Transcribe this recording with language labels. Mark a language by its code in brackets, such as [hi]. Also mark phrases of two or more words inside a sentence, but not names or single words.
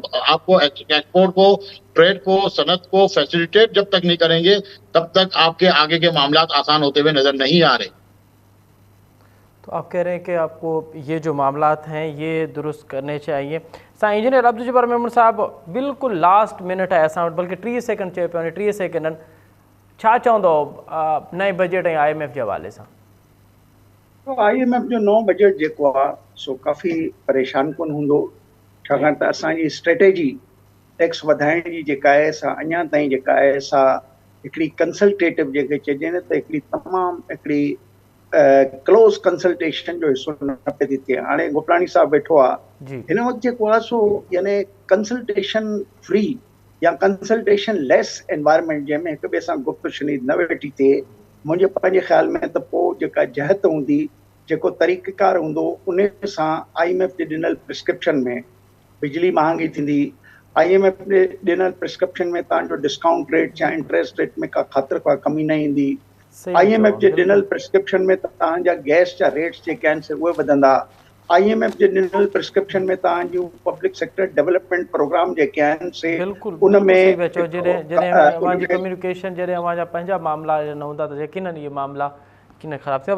[ur] آپ کو ایکسپورٹ کو، ٹریڈ کو، صنعت کو فیسیلیٹیٹ جب تک نہیں کریں گے تب تک آپ کے آگے کے معاملہ آسان ہوتے ہوئے نظر نہیں آ رہے. تو آپ کہہ رہے ہیں کہ آپ کو یہ جو معاملات ہیں یہ درست کرنے چاہیے. [sd] सा इंजीनियर अब्दुल जब्बार मेमन साहब, बिल्कुल [en] last minute [sd] है असां वटि, बल्कि 30 सेकंड चए पियो, 30 सेकंडनि छा चवंदो नए बजट ऐं IMF जे हवाले सां? IMF जो नओं बजट जेको आहे सो काफ़ी परेशान कोन हूंदो, छाकाणि त असांजी स्ट्रेटेजी टैक्स वधाइण जी जेका आहे सा अञा ताईं जेका आहे सा हिकिड़ी कंसल्टेटिव जेके चइजे न त हिकिड़ी तमामु हिकिड़ी [en] close consultation [sd] जो हिसो न पई थी थिए। हाणे गोपलानी साहब वेठो आहे, हिन वक़्तु जेको आहे सो यानी [en] consultation free [sd] या [en] consultation less environment [sd] जंहिंमें हिक ॿिए सां गुफ़्त शुनीद न वेठी थिए, मुंहिंजे पंहिंजे ख़्याल में त पोइ जेका जहत हूंदी जेको तरीक़ेकार हूंदो उन सां IMF जे ॾिनल प्रिस्क्रिप्शन में बिजली महांगी थींदी, IMF जे ॾिनल प्रिस्क्रिप्शन में तव्हांजो [en] discount rate [sd] या [en] interest rate [sd] में का ख़ातिर का कमी न ईंदी, सही IMF जे बिल्कुलु। ॾिनल प्रिस्क्रिप्शन में तव्हांजा गैस जा रेट्स जेके आहिनि से उहे वधंदा, IMF जे ॾिनल प्रिस्क्रिप्शन में तव्हांजूं [en] public sector development program [sd] जेके आहिनि से बिल्कुलु उन में सही पिया चओ। जॾहिं जॾहिं अवां जी उनमें कम्युनिकेशन जॾहिं अवां जा पंहिंजा मामला न हूंदा त यकीनन इहे मामला कीन ख़राबु थिया।